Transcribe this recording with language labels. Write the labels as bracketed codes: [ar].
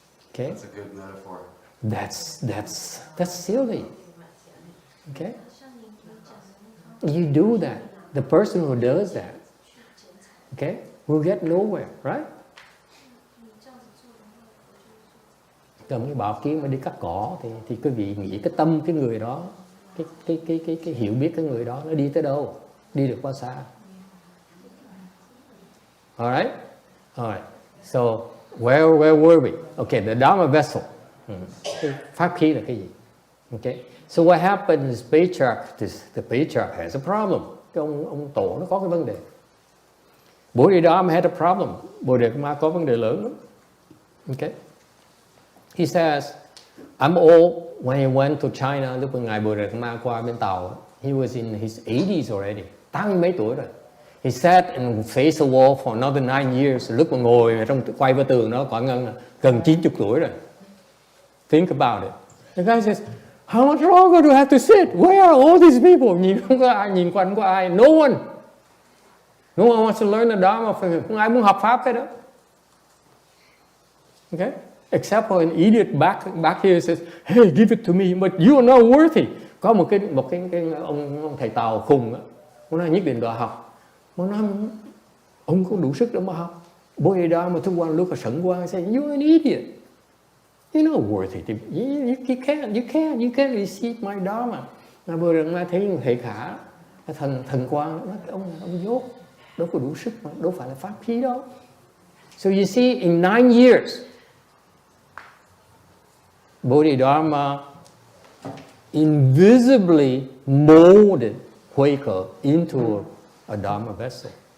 [en] Okay? That's a good metaphor. That's silly. Okay? You do that. The person who does that, okay, will get nowhere, right? [vi] Cầm cái bảo kiếm mà đi cắt cỏ thì quý vị nghĩ cái tâm cái người đó, cái hiểu biết cái người đó nó đi tới đâu, đi được bao xa. [en] All right. So where were we? Okay, the Dharma vessel. [vi] Pháp khí là cái gì? [en] Okay. So what happens is the patriarch has a problem. [vi] Cái ông tổ nó có cái vấn đề. [en] Bodhidharma had a problem. [vi] Bodhidharma có vấn đề lớn lắm. [en] Okay. He says, I'm old. When he went to China, [vi] lúc ngài Bodhidharma qua bên Tàu, [en] he was in his 80s already. [vi] 80 mấy tuổi rồi. [en] He sat and faced a wall for another 9 years. [vi] Lúc mà ngồi trong quay với tường nó khoảng gần 90 tuổi rồi. [en] Think about it. The guy says, how much longer do I have to sit? Where are all these people? [vi] Nhìn không có ai, nhìn quanh có ai. [en] No one wants to learn the Dharma from him. [vi] Không ai muốn học pháp hết đó. [en] Okay? Except for an idiot back here says, hey, give it to me, but you are not worthy. [vi] Có một cái ông thầy Tàu khùng đó. Ông nói nhất định đòi học. Ông nói, ông có đủ sức để mà học. [en] Bodhidharma took one look at Sẩn Quang and said, you're an idiot. You're not worthy. You can't receive my Dharma. [vi] Mà Bodhidharma thấy hệ khả, thần Quang, nói ông dốt, đâu có đủ sức mà, đâu phải là pháp khí đâu. [en] So you see, in 9 years, Bodhidharma invisibly molded Quaker into a Dharma vessel.